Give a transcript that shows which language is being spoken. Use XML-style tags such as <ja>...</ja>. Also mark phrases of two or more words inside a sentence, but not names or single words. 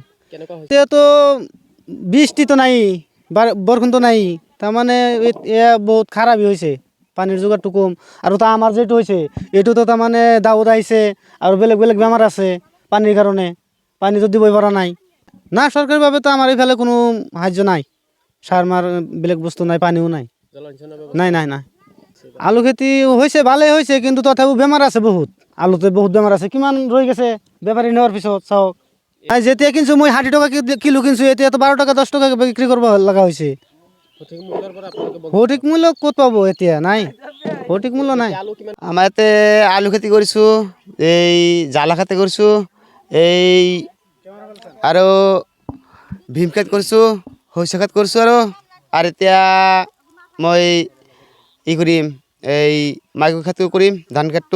<bn>এতিয়া তো বৃষ্টি তো নাই, বরষুণ তো নাই, তার মানে বহুত খারাপই হয়েছে, পানির যোগারটু কম। আর তা আমার যেটা হয়েছে এটু তো তার মানে দাউদ আইছে, আর বেলেগ বেলেগ বেমার আছে পানির কারণে, পানি তো দিবই পারা নাই। না সরকারিভাবে তো আমার এখানে কোনো সাহায্য নাই, সার মার বেলেগ বস্তু নাই, পানিও নাই, নাই নাই নাই। আলু খেতি হয়েছে, ভালোই হয়েছে, কিন্তু তথাপিও বেমার আছে বহুত, আলুতে বহুত বেমার আছে। কিমান রয়ে গেছে বেপারি নেওয়ার পিছত চাওক, যেতিয়া কিনছো মই 60 টাকা কিলো কিনছো, এতিয়া তো 12 টাকা 10 টাকা বিক্রি করব লাগা হয়েছে।</bn> <as>সঠিক মূল্য ক'ত পাবো, এতিয়া নাই, সঠিক মূল্য নাই। আমার এতে আলু খেতি কৰিছোঁ, এই জ্বালা খেতি কৰিছোঁ, এই আৰু ভীম খেত কৰিছোঁ, সৰিয়হ খেত কৰিছোঁ, আৰু এতিয়া মই কৰিম, এই মাকৈ খেতিও কৰিম, ধান খেতটো।</as>